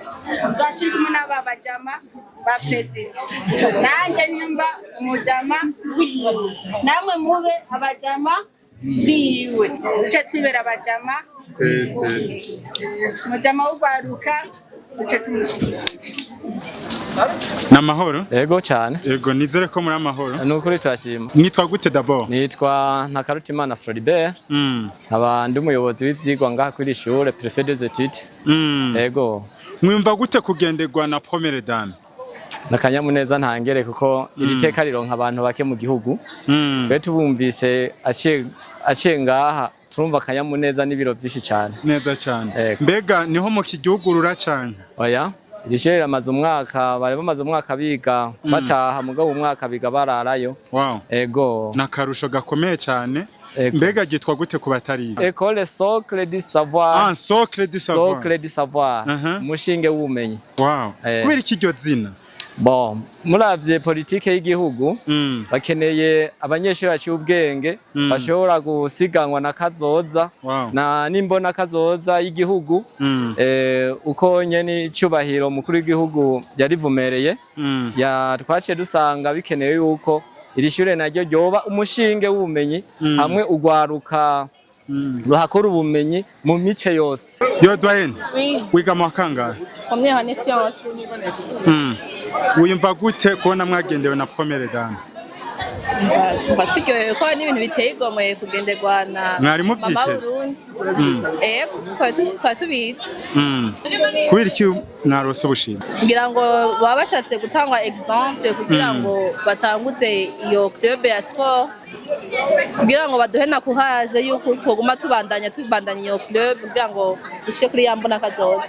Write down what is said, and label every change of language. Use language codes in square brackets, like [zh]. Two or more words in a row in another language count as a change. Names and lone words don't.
[rn] Tuzaturi kumwe n'aba bajama ba president, nanjye nyumba umujama wiwe, namwe mube abajama biwe, duce twibera abajama umujama w'ugwaruka duce tumushikira. Namahoro? Yego cyane. Yego nizere ko muri amahoro. Nukuri turashima. Nitwa gute d'abord? Nitwa Ntakarutimana Floribert. Abandi umuyobozi w'ivyigwa ngaha kuri ishure [fr] Préfet des études. [rn] Yego. Mwumva gute kugenderwa na [fr] première dame? [rn] Nakanyamuneza ntangere kuko iri teka rironka abantu bake mu gihugu. Twe tubumvise aciye ngaha turumva akanyamuneza n'ibiro byinshi cyane. Neza cyane. Mbega niho mu kigihugu ruracanye? Oya. Irishire amaze umwaka bari bamaze umwaka biga bataha mugabo umwaka biga bararayo. Wow. Ego. Nakarusho gakomeye cyane. Mbega gitwa gute ku batarize? [fr] École Socle du Savoir. Ah, Socle du Savoir. Socle du Savoir. [rn] Mushinge w'ubumenyi. Wow. Kubera iki ryo zina? Bon, muravye politike y'igihugu bakeneye abanyeshuri baciye ubwenge bashobora gusiganwa na kazoza na nimbona kazoza y'igihugu uko NYENICUBAHIRO mukuru w'igihugu yarivumereye twaciye dusanga bikenewe yuko iri shure naryo ryoba umushinge w'ubumenyi hamwe ugwaruka ruhakora ubumenyi mu mice yose. Yo Dwayne, wiga mu kangahe? [fr] Première année science. [rn] Uyumva gute kubona mwagendewe na [fr] première dame? [rn] Tumva turyohewe ko n'ibintu biteye igomwe kugenderwa na mwarimu mama Burundi. Twari tubizi. Kubera iki mwarose ubushimwe? Ngira ngo baba bashatse gutangwa exemple kugira ngo batanguze iyo club ya sport, kugira ngo baduhe na courage yuko tuguma tubandanya iyo club kugira ngo dushike kuri yambona kazoza.